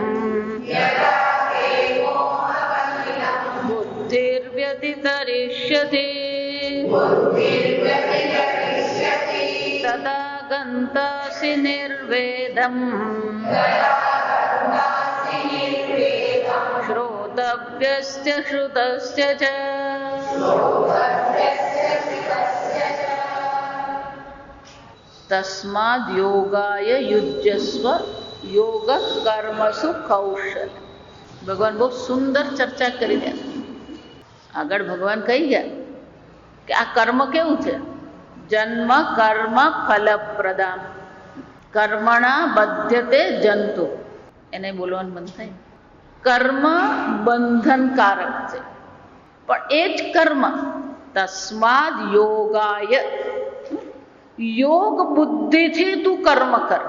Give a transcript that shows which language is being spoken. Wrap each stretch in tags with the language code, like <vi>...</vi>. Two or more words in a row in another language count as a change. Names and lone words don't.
<sa>बुद्धिर्व्यतितरिष्यति तदा गन्तासि निर्वेदम् श्रोतव्यश्च श्रुतश्च च तस्माद् योगाय युज्यस्व योग कर्मसु कौशल.</sa> <gu>ભગવાન બહુ સુંદર ચર્ચા કરી દે. આગળ ભગવાન કહી ગયા કે આ કર્મ કેવું છે?</gu> <sa>जन्म कर्म फलप्रदाम कर्मणा बध्यते जंतु.</sa> <gu>એને બોલવાનું બંધ થાય. કર્મ બંધનકારક છે, પણ એ જ કર્મ</gu> <sa>तस्माद योगाय,</sa> <gu>યોગ બુદ્ધિથી તું કર્મ કર.</gu>